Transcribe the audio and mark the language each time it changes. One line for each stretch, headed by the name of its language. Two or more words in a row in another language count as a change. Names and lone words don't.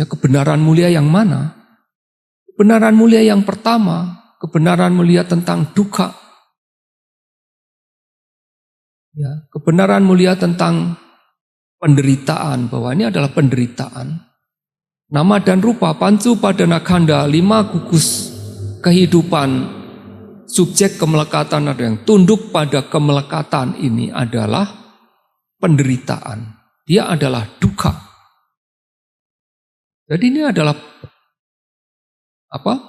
Indonesian: Kebenaran mulia yang mana? Kebenaran mulia yang pertama, kebenaran mulia tentang dukkha. Ya, kebenaran mulia tentang penderitaan, bahwa ini adalah penderitaan. Nama dan rupa,
Pali: pancu padana khanda,
Indonesian: 5 gugus kehidupan, subjek kemelekatan ada yang tunduk pada kemelekatan ini adalah penderitaan. Dia adalah dukkha. Jadi ini adalah apa?